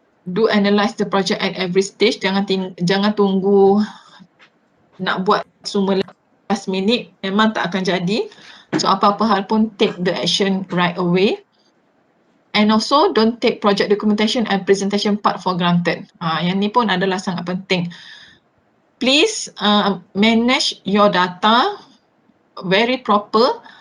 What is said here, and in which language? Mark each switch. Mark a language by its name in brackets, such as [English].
[English] Do analyze the project at every stage, [Malay] jangan tunggu nak buat semua last minute, memang tak akan jadi. [English] So [Malay] apa-apa hal pun [English] take the action right away. And also don't take project documentation and presentation part for granted. [Malay] Yang ni pun adalah sangat penting. [English] Please manage your data very proper.